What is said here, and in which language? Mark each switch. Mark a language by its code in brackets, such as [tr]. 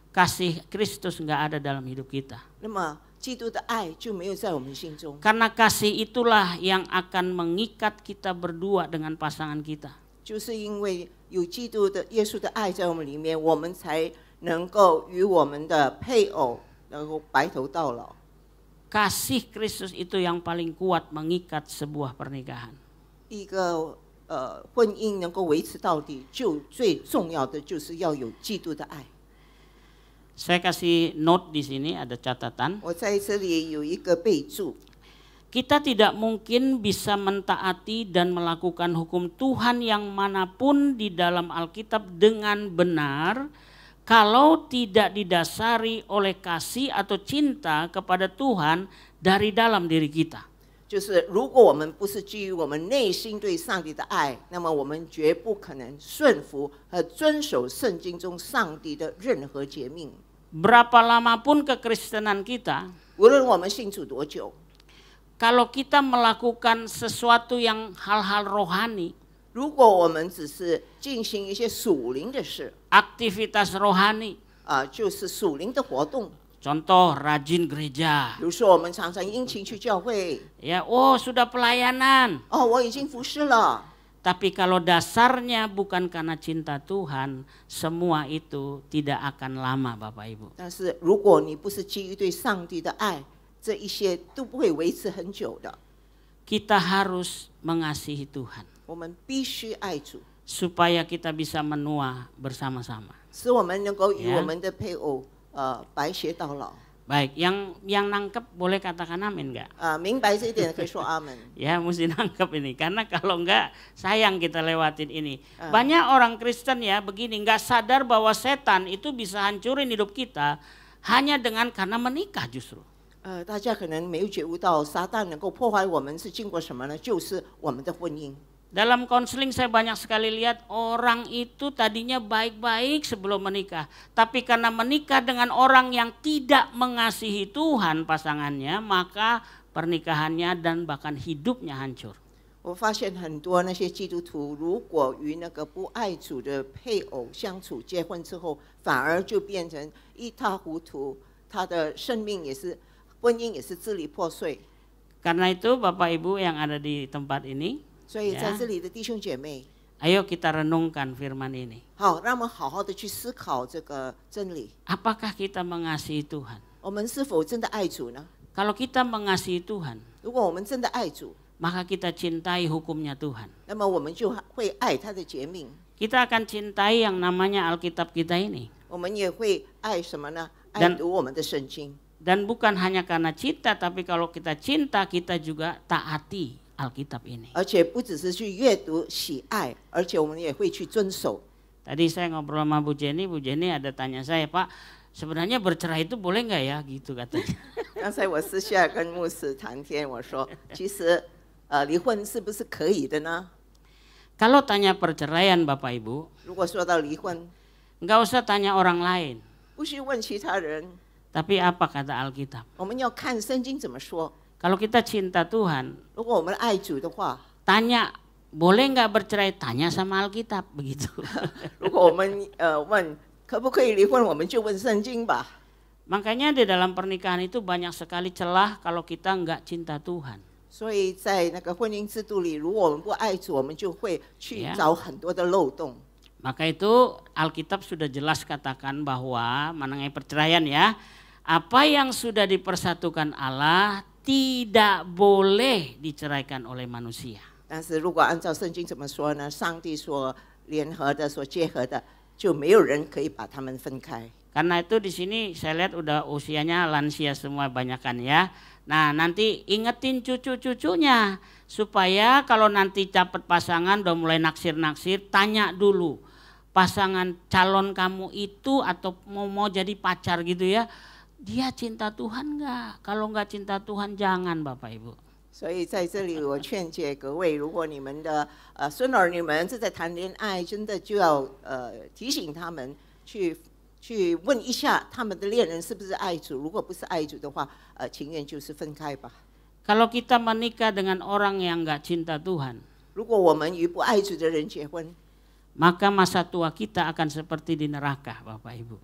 [id] kasih Kristus nggak ada dalam hidup kita. [zh] 那么基督的爱就没有在我们心中。 [id] Karena kasih itulah yang akan mengikat kita berdua dengan pasangan kita. [zh] 就是因为有基督的耶稣的爱在我们里面，我们才能够与我们的配偶能够白头到老。 [id] Kasih Kristus itu yang paling kuat mengikat sebuah pernikahan. [zh] 一个婚姻能够维持到底，就最重要的就是要有基督的爱。 [id] Saya kasih note di sini, ada catatan. [zh] 我在这里有一个备注。 [id] Kita tidak mungkin bisa mentaati dan melakukan hukum Tuhan yang manapun di dalam Alkitab dengan benar kalau tidak didasari oleh kasih atau cinta kepada Tuhan dari dalam diri kita. [zh] 就是如果我们不是基于我们内心对上帝的爱，那么我们绝不可能顺服和遵守圣经中上帝的任何诫命。 [id] Berapa lama pun kekristenan kita, [zh] 无论我们信主多久， [id] kalau kita melakukan sesuatu yang hal-hal rohani, [zh] 如果我们只是进行一些属灵的事， [id] aktivitas rohani, [zh] 就是属灵的活动， [id] contoh rajin gereja, [zh] 比如说我们常常殷勤去教会， [id] ya, oh sudah pelayanan. [zh] 我已经服侍了。 [id] Tapi kalau dasarnya bukan karena cinta Tuhan, semua itu tidak akan lama, Bapak Ibu. [zh] 但是如果你不是基于对上帝的爱，这一些都不会维持很久的。 [id] Kita harus mengasihi Tuhan [zh] 我们必须爱主， [id] supaya kita bisa menua bersama-sama. [zh] 使我们能够与 Yeah. 我们的配偶白头到老。 [id] Baik, yang nangkep boleh katakan amin enggak? [zh] 明白这一点的可以说阿门。 [id] Ya mesti nangkep ini, karena kalau enggak sayang kita lewatin ini. Banyak orang Kristen ya begini, enggak sadar bahwa setan itu bisa hancurin hidup kita hanya dengan karena menikah justru. [zh] 大家可能没有觉悟到，撒旦能够破坏我们是经过什么呢？就是我们的婚姻。 [id] Dalam konseling saya banyak sekali lihat orang itu tadinya baik-baik sebelum menikah. Tapi karena menikah dengan orang yang tidak mengasihi Tuhan pasangannya, maka pernikahannya dan bahkan hidupnya hancur. [zh] 我发现很多那些基督徒，如果与那个不爱主的配偶相处，结婚之后，反而就变成一塌糊涂，他的生命也是，婚姻也是支离破碎。 [id] Karena itu Bapak Ibu yang ada di tempat ini, [zh] 所以在这里的弟兄姐妹， [id] ayo kita renungkan firman ini. [zh] 好，让我们好好的去思考这个真理。 [id] Apakah kita mengasihi Tuhan? [zh] 我们是否真的爱主呢？ [id] Kalau kita mengasihi Tuhan, [zh] 如果我们真的爱主， [id] maka kita cintai hukumnya Tuhan. [zh] 那么我们就会爱他的诫命， [id] Kita akan cintai yang namanya Alkitab kita ini. [zh] 我们也会爱什么呢？爱 [id] Dan- [zh] 读我们的圣经。 [id] Dan bukan hanya karena cinta, tapi kalau kita cinta, kita juga taati Alkitab ini. [zh] 而且不只是去阅读喜爱，而且我们也会去遵守。 [id] Tadi saya ngobrol sama Bu Jenny ada tanya saya, Pak, sebenarnya bercerai itu boleh nggak ya? Gitu katanya. [zh] 刚才我私下跟牧师谈天，我说，其实离婚是不是可以的呢？ [id] Kalau tanya perceraian Bapak Ibu, [zh] 如果说到离婚， [id] nggak usah tanya orang lain, [zh] 不去问其他人， [id] tapi apa kata Alkitab? [zh] 我们要看圣经怎么说。 [id] Kalau kita cinta Tuhan, [zh] 如果我们爱主的话， [id] tanya boleh nggak bercerai? Tanya sama Alkitab begitu. [zh] 如果我们问可不可以离婚，我们就问圣经吧。 [id] Makanya di dalam pernikahan itu banyak sekali celah kalau kita nggak cinta Tuhan. [zh] 所以在那个婚姻制度里，如果我们不爱主，我们就会去 Yeah. 找很多的漏洞。 [id] Maka itu Alkitab sudah jelas katakan bahwa mengenai perceraian ya, apa yang sudah dipersatukan Allah tidak boleh diceraikan oleh manusia. [zh] 但是如果按照圣经怎么说呢？上帝所联合的、所结合的，就没有人可以把他们分开。 [id] Karena itu di sini saya lihat udah usianya lansia semua banyakan ya. Nah nanti ingetin cucu-cucunya supaya kalau nanti dapat pasangan udah mulai naksir-naksir, tanya dulu pasangan calon kamu itu atau mau jadi pacar gitu ya, dia cinta Tuhan nggak? Kalau nggak cinta Tuhan jangan Bapak Ibu. [zh] 所以在这里，我劝诫各位，如果你们的孙儿女们正在谈恋爱，真的就要提醒他们去问一下他们的恋人是不是爱主。如果不是爱主的话，情愿就是分开吧。 [id] Kalau kita menikah dengan orang yang nggak cinta Tuhan, [zh] 如果我们与不爱主的人结婚， [id] maka masa tua kita akan seperti di neraka Bapak Ibu.